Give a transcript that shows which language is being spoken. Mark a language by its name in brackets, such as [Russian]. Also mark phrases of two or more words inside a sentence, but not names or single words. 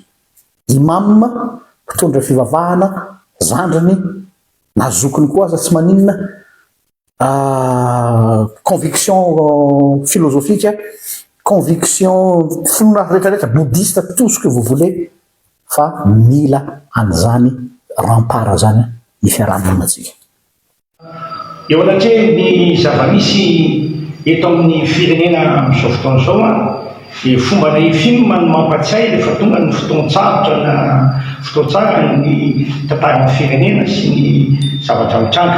[Malagasy] Imam mpitondra fivavahana zandriny na zokiny koa aza tsy maninona [French] conviction philosophique, [Malagasy] conviction finoana rehetrarehetra bouddhiste, [French] tout ce que vous voulez, [Malagasy] fa mila an'izany rempart zany ny fiarahamoninatsika. Eo anatreha ny zava-misy eto amin'ny firenena amin'izao fotoana izao dia fomba na film no mampatsiahy rehefa tonga ny fotoan-tsarotra na fotoan-tsara ny tantaran'ny firenena sy ny zavatra mitranga.